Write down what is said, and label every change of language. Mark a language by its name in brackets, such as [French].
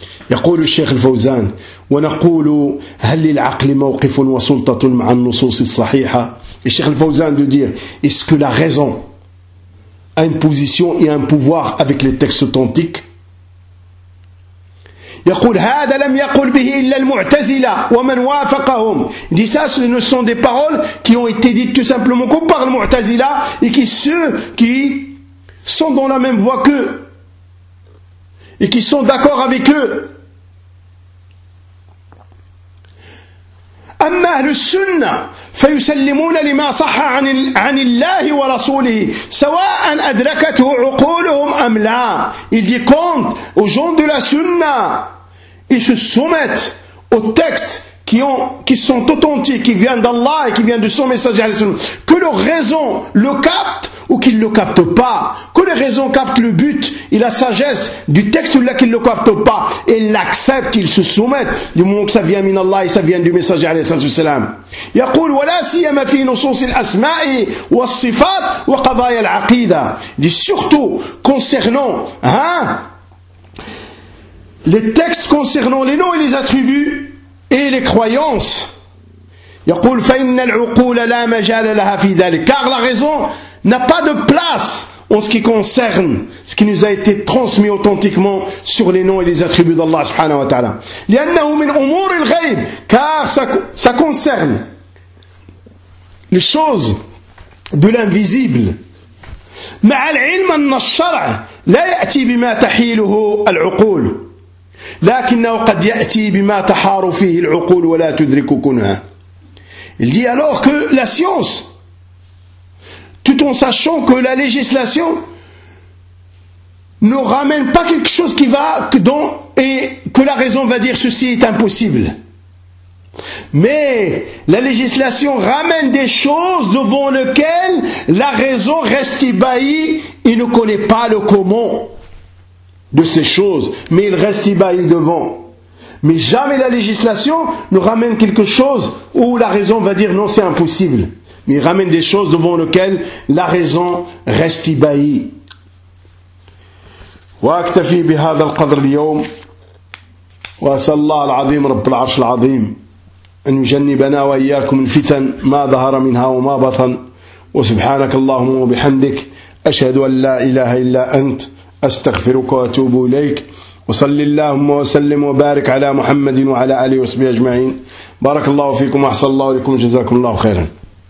[Arabic] يقول الشيخ الفوزان ونقول هل للعقل موقف وسلطة مع النصوص الصحيحة؟ [French] Et الشيخ الفوزان de dire, est-ce que la raison a une position et un pouvoir avec les textes authentiques? [Arabic] يقول هذا لم يقل به إلا المعتزلة ومن وافقهم. [French] Dit ça, ce ne sont des paroles qui ont été dites tout simplement que par le Mu'tazila et qui ceux qui sont dans la même voie qu'eux et qui sont d'accord avec eux. [Arabic] أما أهل السنة فيسلمون لما صح عن الله ورسوله سواء أدركته عقولهم أم لا. [French] Il dit compte aux gens de la Sunna. Ils se soumettent aux textes qui sont authentiques, qui viennent d'Allah et qui viennent de son messager, que leur raison le capte ou qu'ils ne le captent pas, que leur raison capte le but et la sagesse du texte ou là qu'ils ne le captent pas, et l'acceptent, ils se soumettent, du moment que ça vient d'Allah et ça vient du messager, alayhi salam. [Arabic] يقول ولا سيما في نصوص الأسماء والصفات وقضايا العقيدة. [French] Dit surtout concernant, les textes concernant les noms et les attributs et les croyances. [Arabic] يقول فإن العقول لا مجال لها في ذلك. [French] Car la raison n'a pas de place en ce qui concerne ce qui nous a été transmis authentiquement sur les noms et les attributs d'Allah subhanahu wa ta'ala. [Arabic] لأنه من أمور الغيب. [French] Car ça concerne les choses de l'invisible. [Arabic] مع العلم أن الشرع لا يأتي بما تحيله العقول. لكنه قد يأتي بما تحار فيه العقول ولا تدرك كنها. [French] Il dit alors que la science, tout en sachant que la législation ne ramène pas quelque chose qui va dans et que la raison va dire ceci est impossible. Mais la législation ramène des choses devant lesquelles la raison reste ébahie et ne connaît pas le comment de ces choses, mais il reste ébahi devant. Mais jamais la législation ne ramène quelque chose où la raison va dire non, c'est impossible. Mais il ramène des choses devant lesquelles la raison reste ébahie. [Arabic] وأكتفي بهذا القدر اليوم وأسأل الله العظيم رب العرش العظيم أن يجنبنا وإياكم الفتن ما ظهر منها وما بطن وسبحانك اللهم وبحمدك أشهد أن لا إله إلا أنت أستغفرك وأتوب إليك وصلي اللهم وسلم وبارك على محمد وعلى آله وصحبه أجمعين بارك الله فيكم أحسن الله لكم جزاكم الله خيرا